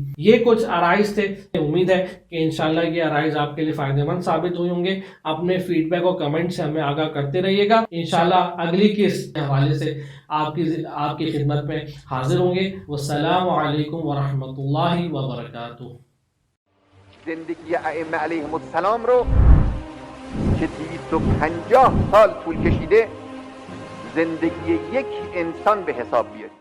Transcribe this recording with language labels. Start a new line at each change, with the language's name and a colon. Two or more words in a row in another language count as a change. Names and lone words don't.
Urdu: یہ کچھ عرائض تھے، امید ہے کہ انشاءاللہ یہ عرائض آپ کے لیے فائدہ مند ثابت ہوئے ہوں گے۔ اپنے فیڈ بیک اور کمنٹ سے ہمیں آگاہ کرتے رہیے گا، انشاءاللہ اگلی کس حوالے سے آپ کی خدمت میں حاضر ہوں گے۔ والسلام علیکم ورحمۃ اللہ وبرکاتہ۔
Persian: زندگی ائمه علیهم السلام رو که 250 سال طول کشیده زندگی یک انسان به حساب بیارید.